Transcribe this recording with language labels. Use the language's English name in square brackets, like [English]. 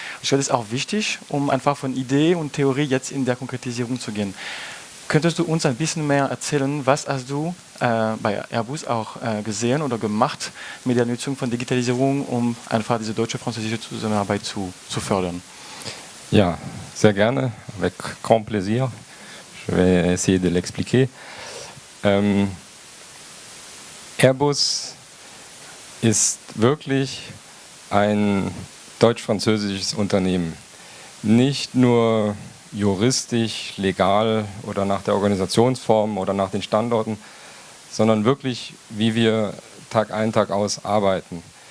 [German] Ich glaube, das ist auch wichtig, um einfach von Idee und Theorie jetzt in der Konkretisierung zu gehen. Könntest du uns ein bisschen mehr erzählen, was hast du bei Airbus auch gesehen oder gemacht mit der Nutzung von Digitalisierung, um einfach diese deutsche-französische Zusammenarbeit zu fördern? Ja, sehr gerne, [French] avec grand plaisir. Je vais essayer de l'expliquer. [German] Airbus ist wirklich ein deutsch-französisches Unternehmen. Nicht nur juristisch, legal oder nach der Organisationsform oder nach den Standorten, sondern wirklich, wie wir Tag ein, Tag aus arbeiten.